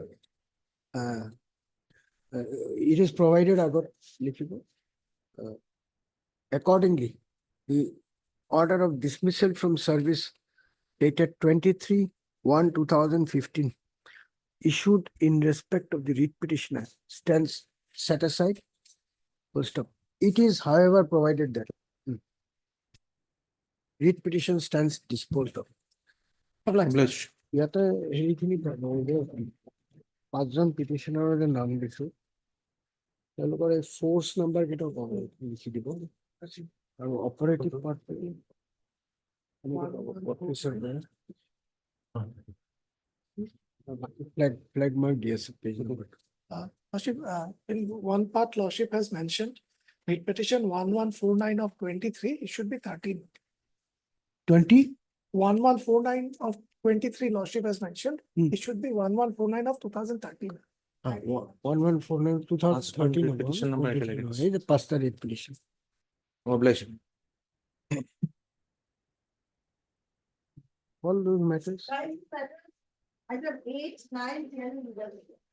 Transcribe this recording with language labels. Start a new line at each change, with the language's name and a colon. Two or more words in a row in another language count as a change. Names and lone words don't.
English: It is provided accordingly, the order of dismissal from service dated 23/1/2015 issued in respect of the writ petitioner stands set aside. Full stop. It is, however, provided that writ petition stands disposed of.
Assamese: ইয়াতে হেৰিখিনি পাঁচজন পিটিশনাৰৰ নাম দিছো, তেওঁলোকৰ এই
English: force number
Assamese: কেইটা লিখি দিব আৰু
English: operative part flag mark DS page number. Lordship, in one part, Lordship has mentioned writ petition 1149 of 23, it should be 13. 20? 1149 of 23, Lordship has mentioned, it should be 1149 of 2013. 1149 2013 petition number
Assamese: এই যে পাঁচটা
English: writ petition. Obligation. All those matters. Item 8, 9, 10, 11.